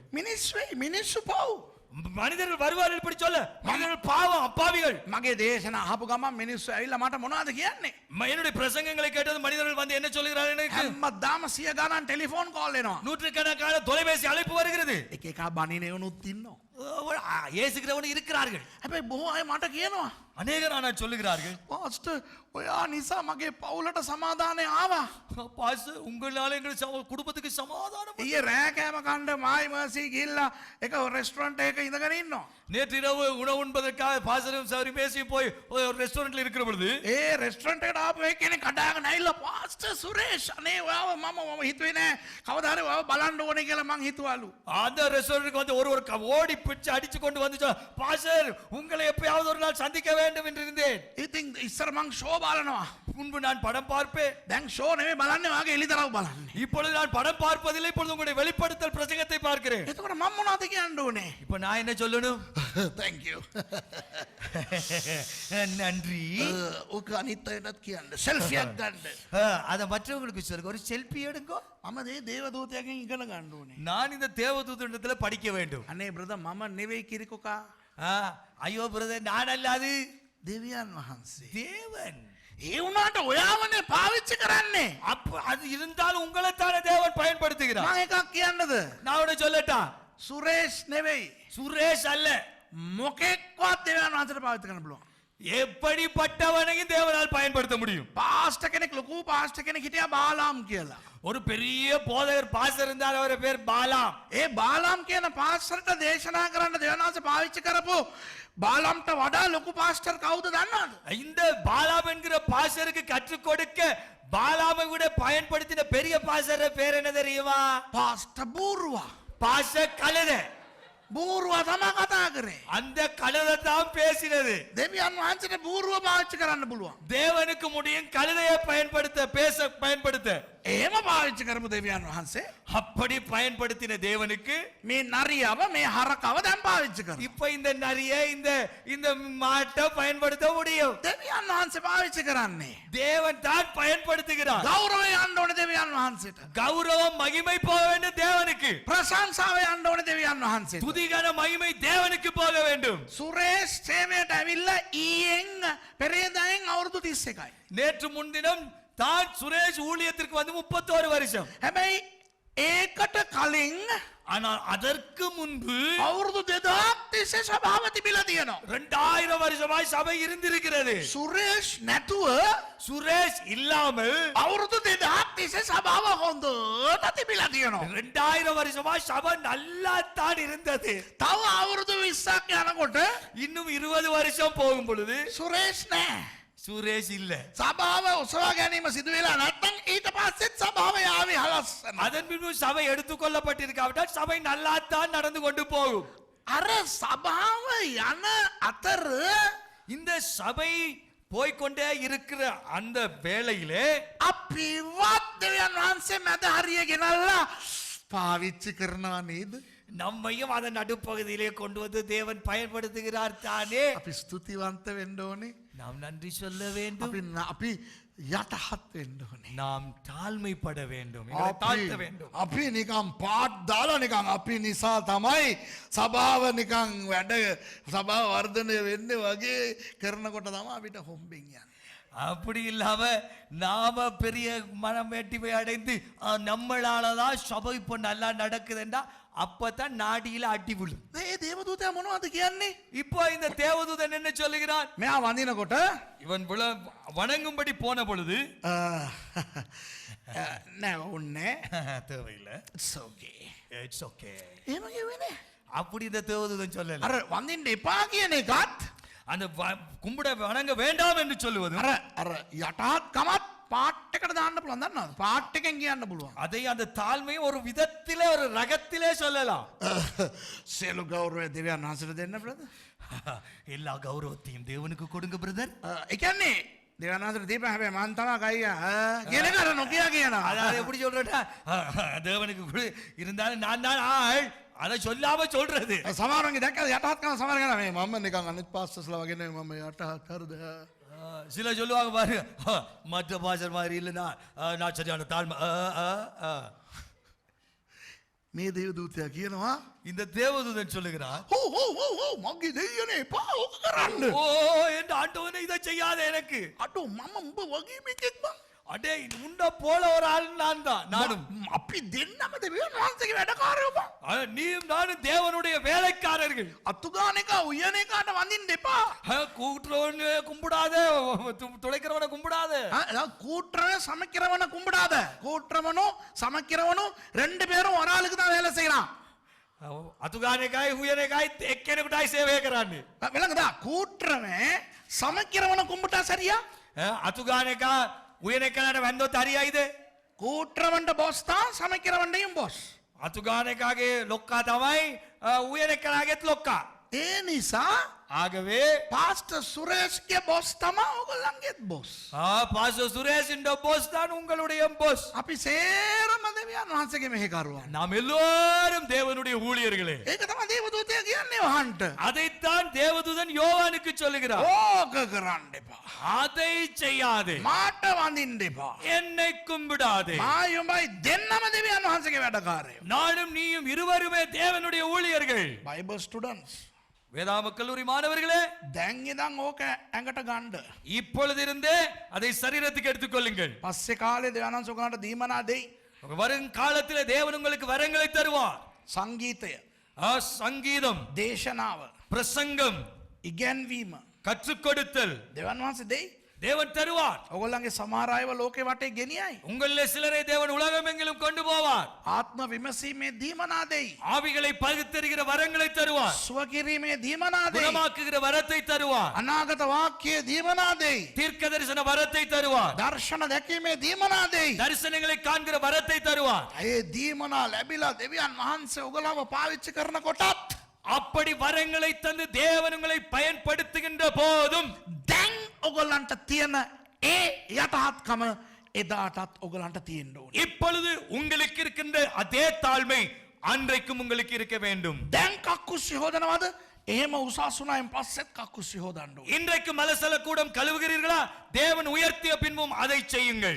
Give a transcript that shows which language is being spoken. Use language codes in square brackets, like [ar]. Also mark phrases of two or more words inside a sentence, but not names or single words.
[si] මිනිස්සු වෙයි මිනිස්සු පව්. [ta] மனிதர்கள் வருவார்கள் இப்படி சொல்ல, மனிதர்கள் பாவம் அப்பாவிகள். [si] මගේ දේශනා අහපු ගමන් මිනිස්සු ඇවිල්ලා මට මොනවද කියන්නේ? [ta] என்னுடைய பிரசங்கங்களை கேட்டது மனிதர்கள் வந்து என்ன சொல்கிறார்கள் எனக்கு? [si] හැමදාම 100 ගණන් [en] telephone call [si] එනවා. [ta] நூற்றுக்கணக்கான தொலைபேசி அழைப்பு வருகிறது. [si] එක එකා බණිනේ උනුත් ඉන්නවා. [ta] ஏசுகிறவன் இருக்கிறார்கள். [si] හැබැයි බොහෝ අය මට කියනවා [ta] அநேகர் ஆனா சொல்லுகிறார்கள், [si] පාස්ටර් ඔයා නිසා මගේ පවුලට සමාදානය ආවා. [ta] பாஸ்டர் உங்களால எங்கள் குடும்பத்துக்கு சமாதானம். [si] ඊයේ රෑ කෑම කන්න මායි මර්සි ගිහිල්ලා එක රෙස්ටුරන්ට් එකක ඉඳගෙන ඉන්නවා. [ta] நேற்று இரவு உணவு உண்பதற்காக பாஸ்டரும் சரி பேசி போய் ஒரு ரெஸ்டாரண்ட்ல இருக்கிற பொழுது [si] ඒ රෙස්ටුරන්ට් එකට ආපු කෙනෙක් කඩාගෙන ඇවිල්ලා පාස්ටර් සුරේෂ් අනේ ඔයාව මම හිතුවේ නෑ කවදා හරි ඔයාව බලන්න ඕනේ කියලා මං හිතුවලු. [ta] அந்த ரெஸ்டாரண்ட்க்கு வந்து ஒரு ஓடி பிடிச்சு அடிச்சு கொண்டு வந்து, பாஸ்டர் உங்களை எப்பயாவது ஒரு நாள் சந்திக்க வேண்டும். வேண்டும் என்று இருந்தேன். [si] ඉතින් ඉස්සර මං ෂෝ බලනවා. [ta] முன்பு நான் படம் பார்ப்பேன். [si] දැන් ෂෝ නෙවෙයි බලන්නේ වාගේ එළිදරව් බලන්නේ. [ta] இப்பொழுது நான் படம் பார்ப்பதில்லை, இப்பொழுது உங்களுடைய வெளிப்படுத்தல் பிரசங்கத்தை பார்க்கிறேன். [si] එතකොට මම මොනවද කියන්න ඕනේ? [ta] இப்ப நான் என்ன சொல்லணும்? [en] thank you. [ta] நன்றி. [si] ඔක අනිත් අයටත් කියන්න. සෙල්ෆියක් ගන්න. [ta] அத மற்றவங்களுக்கு சொல்லுங்க. ஒரு செல்ஃபி எடுங்க. [si] මම මේ දේවදූතයන්ගෙන් ඉගෙන ගන්න ඕනේ. [ta] நான் இந்த தேவதூதனிடத்துல படிக்க வேண்டும். [si] අනේ බ්‍රදර් මම නෙවෙයි කිරිකොකා. [ta] ஐயோ பிரதர், நான் அல்ல, அது [si] දෙවියන් වහන්සේ. [ta] தேவன். [si] ඒ වුණාට ඔයාවනේ පාවිච්චි කරන්නේ. [ta] அப்ப அது இருந்தாலும் உங்களை தானே தேவன் பயன்படுத்துகிறார். [si] මම එකක් කියන්නද? [ta] நான் உன்னை சொல்லட்டா? [si] සුරේෂ් නෙවෙයි. [ta] சுரேஷ் அல்ல. [si] මොකෙක්වත් දෙවියන් වහන්සේට පාවිච්චි කරන්න පුළුවන්. [ta] எப்படிப்பட்டவனையும் தேவனால் பயன்படுத்த முடியும். [si] පාස්ටර් කෙනෙක් ලොකු පාස්ටර් කෙනෙක් හිටියා බාලාම් කියලා. [ta] ஒரு பெரிய போதகர் பாஸ்டர் இருந்தார், அவர் பேர் பாலாம். [si] ඒ බාලාම් කියන පාස්ටර්ට දේශනා කරන්න දෙවියන් වහන්සේ පාවිච්චි කරපු බාලාම්ට වඩා ලොකු පාස්ටර් කවුද දන්නවද? [ta] இந்த பாலாம் என்கிற பாஸ்டருக்கு கற்றுக் கொடுக்க பாலாமை விட பயன்படுத்தின பெரிய பாஸ்டர் பேர் என்ன தெரியுமா? [si] පාස්ටර් බූරුවා. [ta] பாஸ்டர் கழுதை. [si] බූරුවා තමයි කතා කරේ. [ta] அந்த கழுதை தான் பேசினது. [si] දෙවියන් වහන්සේට බූරුව පාවිච්චි කරන්න පුළුවන්. [ta] தேவனுக்கு முடியும் கழுதையை பயன்படுத்த, பேச பயன்படுத்த. [si] එහෙම පාවිච්චි කරපු දෙවියන් වහන්සේ [ta] அப்படி பயன்படுத்தின தேவனுக்கு [si] මේ නරියව මේ හරකව දැන් පාවිච්චි කරනවා. [ta] இப்ப இந்த நரிய இந்த மாட்டை பயன்படுத்த முடியும். [si] දෙවියන් වහන්සේ පාවිච්චි කරන්නේ. [ta] தேவன் தான் பயன்படுத்துகிறார். [si] ගෞරවය යන්න ඕනේ දෙවියන් වහන්සේට. [ta] கௌரவம் மகிமை போக வேண்டும் தேவனுக்கு. [si] ප්‍රශංසාව යන්න ඕනේ දෙවියන් වහන්සේට. [ta] துதிகன மகிமை தேவனுக்கு போக வேண்டும். [si] සුරේෂ් සේවයට ඇවිල්ලා ඊයෙන් පෙරේදායෙන් අවුරුදු 31යි. [ta] நேற்று முன்தினம் தான் சுரேஷ் ஊழியத்திற்கு வந்து 31 வருஷம். [si] හැබැයි ඒකට කලින් [ta] ஆனால் அதற்கு முன்பு [si] අවුරුදු 2000ක් තිස්සේ සභාව තිබිලා තියෙනවා. [ta] 2000 வருஷமாய் சபை இருந்திருக்கிறது. [si] සුරේෂ් නැතුව [ta] சுரேஷ் இல்லாமல் [si] අවුරුදු 2000ක් තිස්සේ සභාව හොඳට තිබිලා තියෙනවා. [ta] 2000 வருஷமாய் சபை நல்லா தான் இருந்தது. [si] තව අවුරුදු 20ක් යනකොට [ta] இன்னும் 20 வருஷம் போகும் பொழுது [si] සුරේෂ් නැහැ. [ta] சுரேஷ் இல்ல. [si] සභාව උසවා ගැනීම සිදු වෙලා නැත්නම් ඊට පස්සෙත් සභාව යාවි හලස්සන. [ta] அதன் பின்பு சபை எடுத்துக்கொள்ளப்பட்டிருக்காவிட்டால் சபை நல்லா தான் நடந்து கொண்டு போகும். [si] අර සභාව යන අතර [ta] இந்த சபை போய்க்கொண்டே இருக்கிற அந்த வேளையிலே [si] අපිවත් දෙවියන් වහන්සේ මැද හරිය ගෙනල්ලා පාවිච්චි කරනවා නේද? [ta] நம்மையும் அதன் நடுப்பகுதியிலே கொண்டு வந்து தேவன் பயன்படுத்துகிறார் தானே. [si] අපි ස්තුතිවන්ත වෙන්න ඕනේ. [ta] நாம் நன்றி சொல்ல வேண்டும். [si] අපි යටහත් වෙන්න ඕනේ. [ta] நாம் தாழ்மைப்பட வேண்டும், எங்களை தாழ்த்த வேண்டும். [si] අපි නිකම් පාට් දාලා නිකන් අපි නිසා තමයි සභාව නිකන් වැඩ සභාව වර්ධනය වෙන්නේ වගේ කරනකොට තමයි අපිට හොම්බෙන් යන්නේ. [ta] அப்படி இல்லாம நாம பெரிய மனம் வெட்டிமை அடைந்து நம்மளாலதான் சபை இப்போ நல்லா நடக்குதுன்னா அப்பதான் நாடியில அடி விழும். [si] මේ දේවදූතයා මොනවද කියන්නේ? [ta] இப்போ இந்த தேவதூதன் என்ன சொல்லுகிறான்? [si] මෙයා වඳිනකොට [ta] இவன் வணங்கும்படி போன பொழுது [si] නෑ උන්නේ [ta] தேவையில்லை, [en] it's okay. it's okay. [si] එහෙම කියවෙන්නේ. [ta] அப்படி இந்த தேவதூதன் சொல்லல. [si] අර වඳින්න එපා කියන එකත් [ta] அந்த கும்பிட வணங்க வேண்டாம் என்று சொல்லுவது [si] අර යටහත් කමත් පාට් එකට දාන්න පුළුවන් දන්නවද? පාට් එකෙන් කියන්න පුළුවන්. [ta] அதை அந்த தாழ்மையை ஒரு விதத்திலே ஒரு ரகத்திலே சொல்லலாம். [si] සියලු ගෞරවය දෙවියන් වහන්සේට දෙන්න බ්‍රදර්. [ta] எல்லா கௌரவத்தையும் தேவனுக்கு கொடுங்க பிரதர். [si] ඒ කියන්නේ දෙවියන් වහන්සේට දීපන් හැබැයි මං තමයි ගයියා කියන එක අර නොකිය කියනවා. [ta] அதாவது எப்படி சொல்றேன்னா தேவனுக்கு இருந்தாலும் நான் தான் ஆள், அதை சொல்லாம சொல்றது. [si] සමහරවන්ගේ දැක්කද යටහත් කම සමහර කරා මේ මම නිකන් අනිත් පාස්ටර්ස්ලා වගේ නෙමෙයි මම යටහත් හරිද? [ta] சில சொல்லுவாங்க பாரு, மற்ற பாசர் மாதிரி இல்லைன்னா நான் சரியான தாழ்மை. [si] මේ දේවදූතයා කියනවා [ta] இந்த தேவதூதன் சொல்லுகிறார், [si] මගේ දෙයියනේ එපා ඕක කරන්න. [ta] ஓ என் ஆண்டவனே இதை செய்யாத எனக்கு. [si] අඩෝ මම උඹ වගේ මේකෙක් බං. [ta] அடே உண்ட போல ஒரு ஆள் நான் தான், நானும். [si] අපි දෙන්නම දෙවියන් වහන්සේගේ වැඩකාරයෝ බං. [ta] நீயும் நானும் தேவனுடைய வேலைக்காரர்கள். [si] අතු ගාන එක උයන එකට වඳින්න එපා. [ta] கூட்டுறவன கும்பிடாத, துளைக்கிறவனை கும்பிடாத. கூட்டுறவன் சமைக்கிறவனை கும்பிடாத. கூட்டுறவனும் சமைக்கிறவனும் ரெண்டு பேரும் ஒரு ஆளுக்கு தான் வேலை செய்யலாம். [si] අතුගානකයි හුයනකයි එක්කෙනෙකුටයි සේවය කරන්නේ. [ta] விளங்குதா? கூட்டுறவன் சமைக்கிறவனை கும்பிட்டா சரியா? [si] අතුගානකා උයනකලට වැන්දොත් හරියයිද? [ta] கூட்டுறவன்ட பாஸ் தான் சமைக்கிறவன்டையும் பாஸ். [si] අතුගානකාගේ ලොක්කා තමයි උයනකලාගේත් ලොක්කා. ඒ නිසා [ta] ஆகவே [si] පාස්ටර් සුරේෂ්ගේ බොස් තමා ඔයගොල්ලන්ගේත් බොස්. [ta] பாஸ்டர் சுரேஷ் என்ற போஸ் தான் உங்களுடைய போஸ். [si] අපි සේරම දෙවියන් වහන්සේගේ මෙහෙකරුවන්. [ta] நாம் எல்லாரும் தேவனுடைய ஊழியர்களே. [si] ඒක තමයි දේවදූතයා කියන්නේ වහන්ට. [ta] அதைத்தான் தேவதூதன் யோவானுக்கு சொல்லுகிறார். [si] ඕක කරන්න එපා. [ta] அதை செய்யாதே, [si] මාට වඳින්න එපා. [ta] என்னை கும்பிடாதே. [si] මායුම්බයි දෙන්නම දෙවියන් වහන්සේගේ වැඩකාරයෝ. [ta] நானும் நீயும் இருவருமே தேவனுடைய ஊழியர்கள். [en] Bible students [ta] வேதாம கல்லூரி மாணவர்களே, [si] දැන් ඉඳන් ඕක ඇඟට ගන්න. [ta] இப்பொழுதிருந்தே அதை சரீரத்துக்கு எடுத்துக்கொள்ளுங்கள். [si] පස්සේ කාලේ දෙවියන් වහන්සේ ඔයගලන්ට දීමනා දෙයි. [ta] வருங்காலத்திலே தேவன் உங்களுக்கு வரங்களை தருவார். [si] සංගීතය, [ta] சங்கீதம், [si] දේශනාව, [ta] பிரசங்கம், [si] ඉගැන්වීම [ta] கற்றுக் கொடுத்தல் [si] දෙවියන් වහන්සේ දෙයි. [ta] தேவன் தருவார். [si] ඔයගොල්ලන්ගේ සමහර අයව ලෝකේ වටේ ගෙනියයි. [ta] உங்களிலே சிலரை தேவன் உலகம் எங்கிலும் கொண்டு போவார். [si] ආත්ම විමසීමේ දීමනා දෙයි. [ta] ஆவிகளை பகுத்தறிகிற வரங்களை தருவார். [si] සුව කිරීමේ දීමනා දෙයි. [ta] குணமாக்குகிற வரத்தை தருவார். [si] අනාගත වාක්‍යයේ දීමනා දෙයි. [ta] தீர்க்க தரிசன வரத்தை தருவார். [si] දර්ශන දැකීමේ දීමනා දෙයි. [ta] தரிசனங்களை காண்கிற வரத்தை தருவார். [si] ඒ දීමනා ලැබිලා දෙවියන් වහන්සේ ඔයගොල්ලව පාවිච්චි කරනකොටත් [ta] அப்படி வரங்களை தந்து தேவன் உங்களை பயன்படுத்துகின்ற போதும் [si] දැන් ඔයගොල්ලන්ට තියෙන ඒ යටහත්කම එදාටත් ඔයගොල්ලන්ට තියෙන්න ඕනේ. [ta] இப்பொழுது உங்களுக்கு இருக்கின்ற அதே தாழ்மை அன்றைக்கும் உங்களுக்கு இருக்க வேண்டும். [si] දැන් කක්කුස්සි හොදනවද? එහෙම උසස්ුණායින් පස්සෙත් කක්කුස්සි හොදන්න ඕනේ. [ta] இன்றைக்கு மலசல கூடம் கழுவுகிறீர்களா? தேவன் உயர்த்திய பின்பும் அதை செய்யுங்கள்.